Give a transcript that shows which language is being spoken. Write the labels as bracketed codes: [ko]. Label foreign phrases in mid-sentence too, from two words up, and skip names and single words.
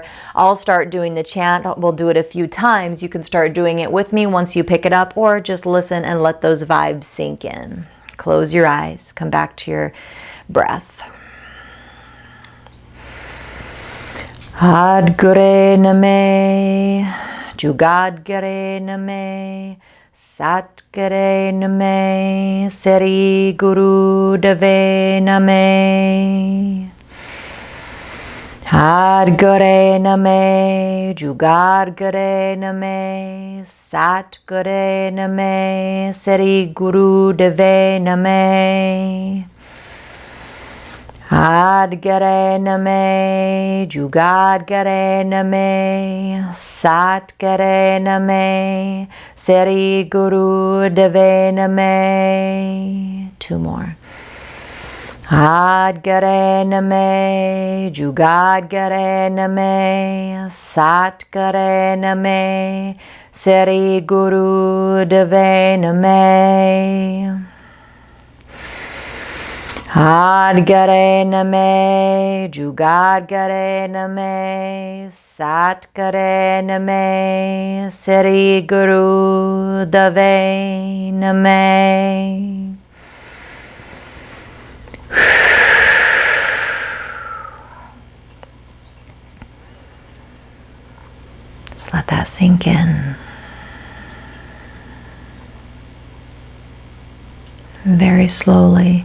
[en] I'll start doing the chant. We'll do it a few times. You can start doing it with me once you pick it up, or just listen and let those vibes sink in. Close your eyes. Come back to your breath. [pa] ਆਦਿ ਗੁਰੇ ਨਮਹ, ਜੁਗਾਦਿ ਨਮਹ, ਸਤਿ ਗੁਰੇ ਨਮਹ, ਸਿਰੀ ਦੇਵੇ ਨਮਹ. ਆਦਿ ਗੁਰੇ ਨਮਹ, ਜੁਗਾਦਿ ਨਮਹ, ਸਤਿ ਗੁਰੇ ਨਮਹ, ਸਿਰੀ ਦੇਵੇ ਨਮਹ. ਆਦਿ ਗੁਰੇ ਨਮਹ, ਜੁਗਾਦਿ ਨਮਹ, ਸਤਿ ਗੁਰੇ ਨਮਹ, ਸਿਰੀ ਦੇਵੇ ਨਮਹ. [en] Two more. [pa] ਆਦਿ ਗੁਰੇ ਨਮਹ, ਜੁਗਾਦਿ ਨਮਹ, ਸਤਿ ਗੁਰੇ ਨਮਹ, ਸਿਰੀ ਦੇਵੇ ਨਮਹ. ਆਦਿ ਗੁਰੇ ਨਮਹ, ਜੁਗਾਦਿ ਨਮਹ, ਸਤਿ ਗੁਰੇ ਨਮਹ, ਸਿਰੀ ਦੇਵੇ ਨਮਹ. [en] Just let that sink in. Very slowly.